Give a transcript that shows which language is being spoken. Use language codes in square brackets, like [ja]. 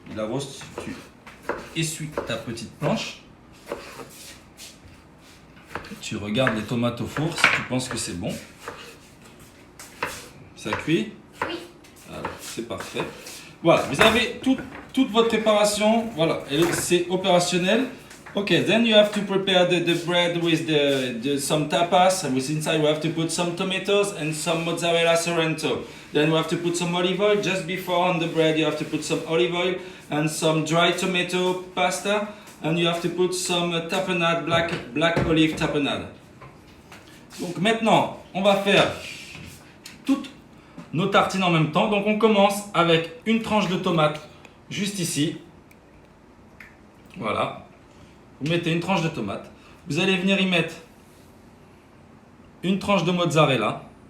[fr] La Rose, tu essuies ta petite planche. Tu regardes les tomates au four si tu penses que c'est bon. Ça cuit? Oui. Alors, c'est parfait. Voilà, vous avez toute votre préparation. Voilà, c'est opérationnel. [en] Okay, then you have to prepare the bread with some tapas, and with inside you have to put some tomatoes and some mozzarella sorrento. Then you have to put some olive oil. Just before on the bread you have to put some olive oil and some dry tomato pasta, and you have to put some tapenade, black olive tapenade. [fr] Donc maintenant, on va faire toute nos tartines en même temps. Donc on commence avec une tranche de tomate juste ici. Voilà. Vous mettez une tranche de tomate. Vous allez venir y mettre une tranche de mozzarella.